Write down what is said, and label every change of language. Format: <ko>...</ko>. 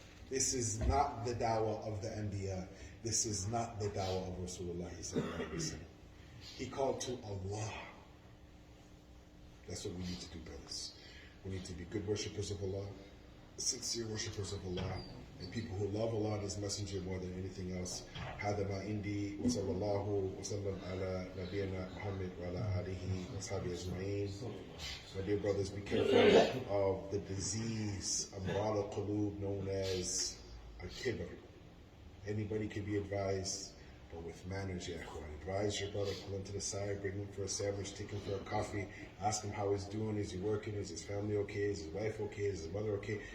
<en>This is not the dawah of the Anbiya. This is not the dawah of Rasulullah sallallahu alaihi wasallam. He called to Allah. That's what we need to do, brothers. We need to be good worshippers of Allah, sincere worshippers of Allah, and people who love Allah and His Messenger more than anything else.</en> <ar>هذا ما عندي وصلى الله وسلم على نبينا محمد وعلى آله وصحبه أجمعين.</ar> <en>My dear brothers, be careful of the disease, amrad al-qulub, known as al-kibr. Anybody can be advised, but with manners, ya ikhwan. Advise your brother, pull him to the side, bring him for a sandwich, take him for a coffee, ask him how he's doing, is he working, is his family okay, is his wife okay, is his mother okay.</en>